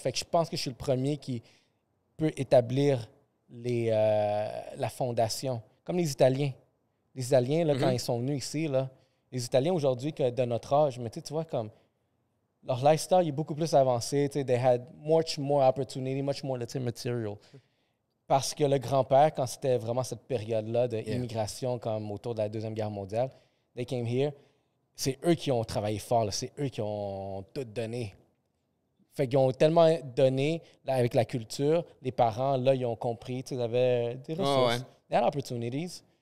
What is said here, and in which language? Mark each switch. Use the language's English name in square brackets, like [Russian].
[French] Fait que je pense que je suis le premier qui peut établir la fondation. Comme les Italiens. Les Italiens, là, quand ils sont venus ici, là, les Italiens aujourd'hui, que de notre âge, mais tu vois, comme leur lifestyle est beaucoup plus avancé. [English] They had much more opportunity, much more material. [French] Parce que le grand-père, quand c'était vraiment cette période-là d'immigration, comme autour de la Deuxième Guerre mondiale, [English] they came here, [French] c'est eux qui ont travaillé fort, là, c'est eux qui ont tout donné. Fait qu'ils ont tellement donné là, avec la culture, les parents, là, ils ont compris, ils avaient des ressources, [English] they had opportunities.